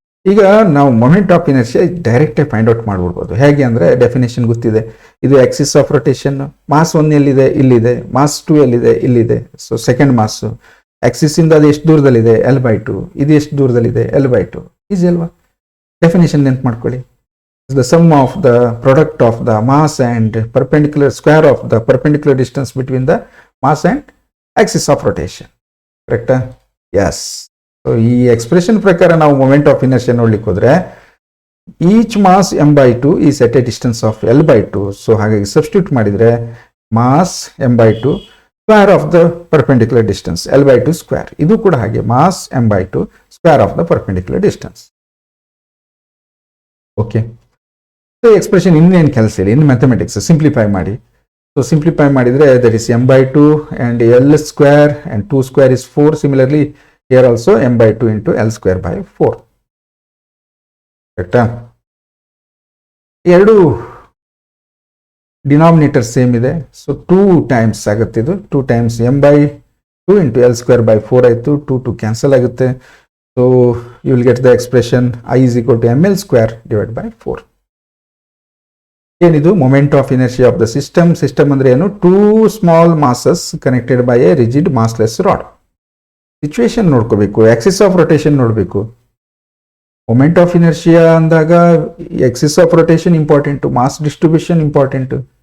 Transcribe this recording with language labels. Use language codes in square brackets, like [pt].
[kn] ಈಗ ನಾವು moment of inertia direct find out ಮಾಡ್ಬಿಡ್ಬೋದು. ಹೇಗೆ ಅಂದ್ರೆ ಡೆಫಿನೇಷನ್ ಗೊತ್ತಿದೆ. ಇದು ಆಕ್ಸಿಸ್ ಆಫ್ ರೊಟೇಷನ್, ಮಾಸ್ 1 ಎಲ್ಲಿದೆ, ಇಲ್ಲಿದೆ, ಮಾಸ್ 2 ಎಲ್ಲಿದೆ, ಇಲ್ಲಿದೆ. ಸೊ ಸೆಕೆಂಡ್ ಮಾಸ್ ಆಕ್ಸಿಸ್ ಇಂದ ಅದು ಎಷ್ಟು ದೂರದಲ್ಲಿದೆ, L/2. ಇದು ಎಷ್ಟು ದೂರದಲ್ಲಿದೆ, L/2. ಈಸಿ ಅಲ್ವಾ? ಡೆಫಿನೇಷನ್ ನೆನ್ಪು ಮಾಡ್ಕೊಳ್ಳಿ. [en] The sum of the product of the mass and perpendicular square of the perpendicular distance between the mass and axis of rotation. Correct? Yes. [kn] So ಈ ಎಕ್ಸ್ಪ್ರೆಷನ್ ಪ್ರಕಾರ ನಾವು ಮೊಮೆಂಟ್ ಆಫ್ ಇನರ್ಷಿಯಾ ನೋಡ್ಲಿಕ್ಕೆ ಹೋದ್ರೆ [en] Each mass m/2 is at a distance of L/2. [kn] So ಹಾಗಾಗಿ substitute ಮಾಡಿದ್ರೆ mass m/2 [en] square of the perpendicular distance [kn] L/2 square. ಇದು ಕೂಡ ಹಾಗೆ mass m/2 [en] Square of the perpendicular distance. [kn] Okay, so expression ಇನ್ನೇನು ಕೆಲಸ ಇಲ್ಲ, ಇನ್ನು ಮ್ಯಾಥಮೆಟಿಕ್ಸ್ ಸಿಂಪ್ಲಿಫೈ ಮಾಡಿ. ಸೊ ಸಿಂಪ್ಲಿಫೈ ಮಾಡಿದ್ರೆ [en] That is m/2 and L square and 2 square is 4. Similarly here also m/2 into L square by 4. [kn] ಕರೆಕ್ಟಾ? ಎರಡು denominator same ಇದೆ, so 2 times ಆಗುತ್ತೆ. ಇದು 2 times [en] m/2 into L square by 4 [kn] ಆಯಿತು. [en] 2 [kn] cancel ಆಗುತ್ತೆ. [en] So you will get the expression I is equal to ml square divided by 4. [kn] ಏನಿದು moment of inertia of the system. System ಅಂದ್ರೆ ಏನು? [en] 2 small masses connected by a rigid massless rod. [kn] Situation ನೋಡ್ಕೋಬೇಕು, Axis of rotation ನೋಡಬೇಕು. Moment of inertia ಅಂದಾಗ Axis of rotation important, mass distribution important.